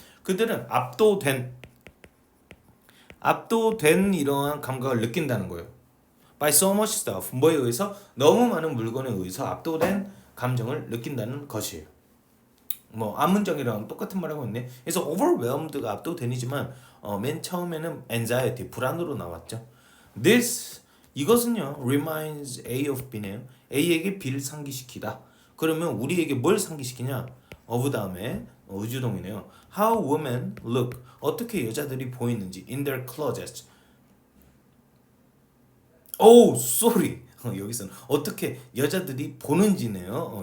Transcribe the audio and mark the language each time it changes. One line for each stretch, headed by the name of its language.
Korean: 그들은 압도된 이러한 감각을 느낀다는 거예요.
English: By so much stuff.
Korean: 뭐에 의해서? 너무 많은 물건에 의해서 압도된 감정을 느낀다는 것이에요. 뭐 앞문장이랑 똑같은 말하고 있네. 그래서 overwhelmed가 압도된이지만 맨 처음에는 anxiety, 불안으로 나왔죠.
English: This
Korean: 이것은요
English: reminds A of B네요.
Korean: A에게 B를 상기시키다. 그러면 우리에게 뭘 상기시키냐?
English: of
Korean: 다음에 의주동이네요.
English: How women look.
Korean: 어떻게 여자들이 보이는지
English: in their closets. 오, sorry.
Korean: 여기서는 어떻게 여자들이 보는지네요.